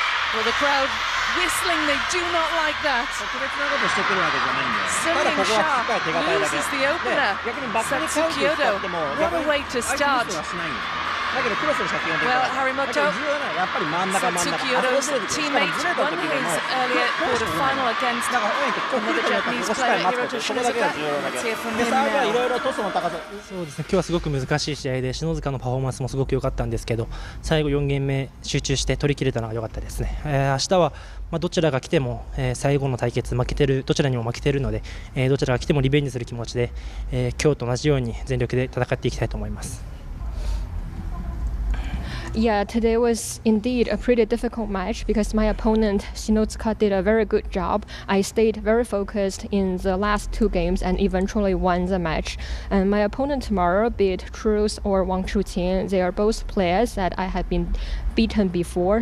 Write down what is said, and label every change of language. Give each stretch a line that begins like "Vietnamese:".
English: Well, the crowd whistling, they do not like that. YINGSHA loses the opener. Satsuki Odo, what a way to start. Well, Harimoto, Satsuki Odo's teammate, won his earlier quarter-final against another Japanese player, Hiroto Shinozuka. Let's hear from him now.
Japanese: そうですね、今日はすごく難しい試合で篠塚のパフォーマンスもすごく良かったんですけど、最後4ゲーム目集中して取り切れたのが良かったですね。明日はどちらが来ても最後の対決負けてるどちらにも負けてるので、どちらが来てもリベンジする気持ちで、今日と同じように全力で戦っていきたいと思います。
English: Yeah, today was indeed a pretty difficult match because my opponent Shinozuka did a very good job. I stayed very focused in the last 2 games and eventually won the match. And my opponent tomorrow, be it Truls or CHONGQING, they are both players that I have been beaten before.